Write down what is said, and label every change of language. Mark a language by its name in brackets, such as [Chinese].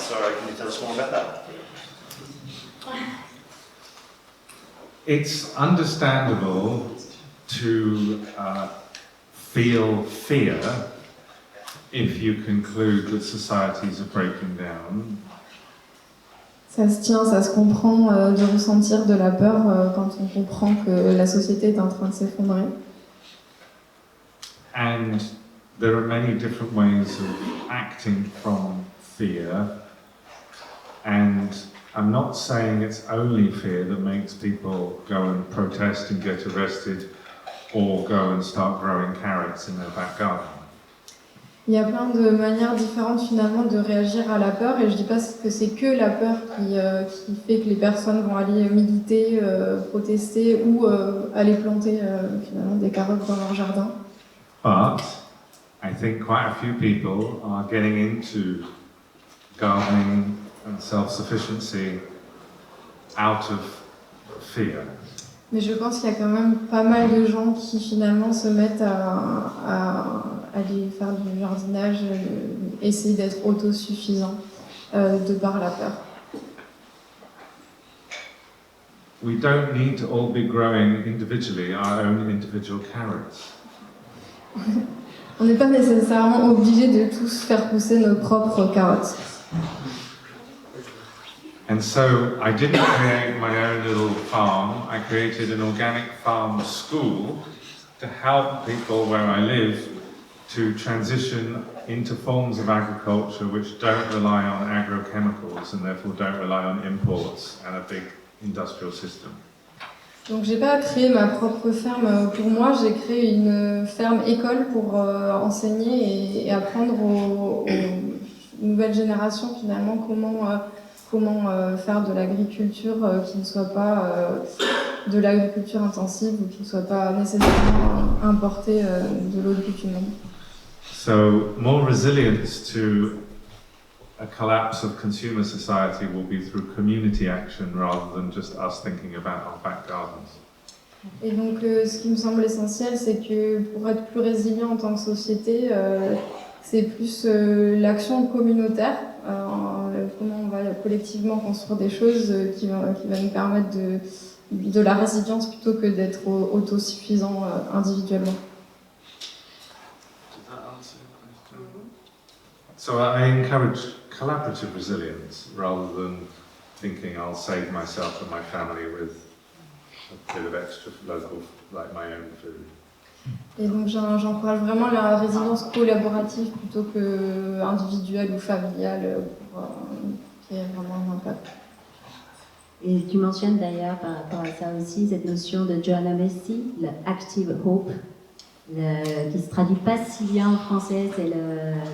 [English] So, can you tell us more about that? It's understandable to feel fear if you conclude that societies are breaking down. [French] Ça se tient, ça se comprend de ressentir de la peur quand on comprend que la société est en train de s'effondrer. [English] And there are many different ways of acting from fear. And I'm not saying it's only fear that makes people go and protest and get arrested or go and start growing carrots in their back garden. [French] Il y a plein de manières différentes finalement de réagir à la peur et je dis pas que c'est que la peur qui fait que les personnes vont aller militer, protester ou aller planter finalement des carottes dans leur jardin. [English] But I think quite a few people are getting into gardening and self-sufficiency out of fear. [French] Mais je pense qu'il y a quand même pas mal de gens qui finalement se mettent à aller faire du jardinage, essayer d'être autosuffisants de par la peur. [English] We don't need to all be growing individually our own individual carrots. [French] On n'est pas nécessairement obligé de tous faire pousser nos propres carottes. [English] And so I didn't create my own little farm, I created an organic farm school to help people where I live to transition into forms of agriculture which don't rely on agrochemicals and therefore don't rely on imports and a big industrial system. [French] Donc j'ai pas créé ma propre ferme pour moi, j'ai créé une ferme école pour enseigner et apprendre aux nouvelles générations finalement comment faire de l'agriculture qui ne soit pas de l'agriculture intensive ou qui ne soit pas nécessairement importée de l'autre bout du monde. [English] So more resilience to a collapse of consumer society will be through community action rather than just us thinking about our back gardens. [French] Et donc ce qui me semble essentiel, c'est que pour être plus résilient en tant que société, c'est plus l'action communautaire, comment on va collectivement construire des choses qui va nous permettre de la résilience plutôt que d'être autosuffisant individuellement. [English] So I encourage collaborative resilience rather than thinking I'll save myself and my family with a bit of extra local, like my own food. [French] Et donc j'encourage vraiment la résilience collaborative plutôt que individuelle ou familiale qui ait vraiment un impact. Et tu mentionnes d'ailleurs par rapport à ça aussi cette notion de Joanna Macy, le active hope, qui se traduit pas si bien en français, c'est le